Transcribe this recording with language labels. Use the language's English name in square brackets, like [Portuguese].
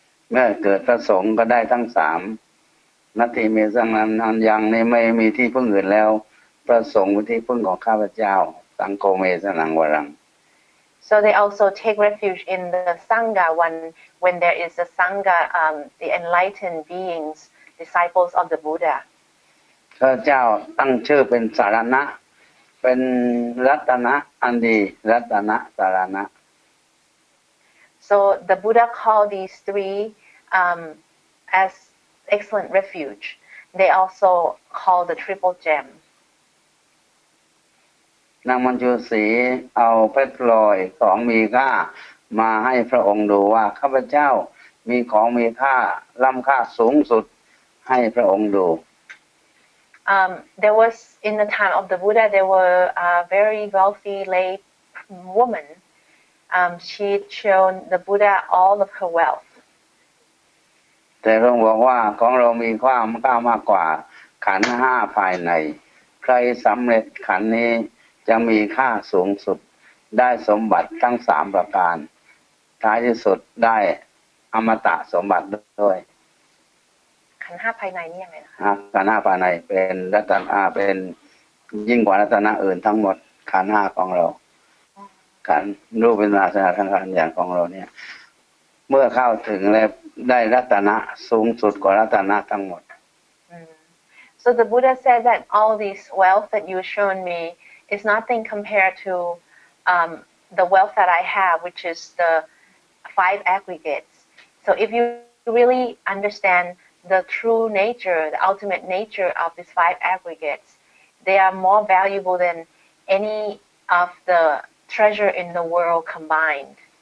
[Thai] เมื่อเกิดพระสงฆ์ก็ได้ทั้งสาม [Pali] นัตถิเมสนังอันยัง [Thai] นี่ไม่มีที่พึ่งอื่นแล้วพระสงฆ์เป็นที่พึ่งของข้าพเจ้า [Pali] สังโฆเมสนังวรัง [English] So they also take refuge in the Sangha when there is a Sangha, the enlightened beings, disciples of the Buddha. [Thai] ข้าพเจ้าตั้งชื่อเป็นสารณะเป็นรัตนะอันดีรัตนะสารณะ [English] So the Buddha called these three as excellent refuge. They also call the triple gem. [Thai] นางมัญจุศรีเอาเพชรพลอยของมีค่ามาให้พระองค์ดูว่าข้าพเจ้ามีของมีค่าล้ำค่าสูงสุดให้พระองค์ดู [English] There was in the time of the Buddha, there were a very wealthy lay woman. She'd shown the Buddha all of her wealth. [Thai] แต่พระองค์บอกว่าของเรามีความค่ามากกว่าขันธ์5ภายในใครสำเร็จขันธ์นี้จะมีค่าสูงสุด ได้สมบัติทั้งสามประการท้ายที่สุดได้อมตะสมบัติด้วย ขันธ์ห้าภายในนี่ยังไงนะคะ ขันธ์ห้าภายในเป็นรัตนะเป็นยิ่งกว่ารัตนะอื่นทั้งหมดขันธ์ห้าของเราขันธ์รูปเป็นนาสนะทั้งขันธ์อย่างของเราเนี่ย เมื่อเข้าถึงแล้วได้รัตนะสูงสุดกว่ารัตนะทั้งหมด [English] So the Buddha said that all this wealth that you've shown me is nothing compared to the wealth that I have, which is the 5 aggregates. So if you really understand the true nature, the ultimate nature of these 5 aggregates, they are more valuable than any of the treasure in the world combined.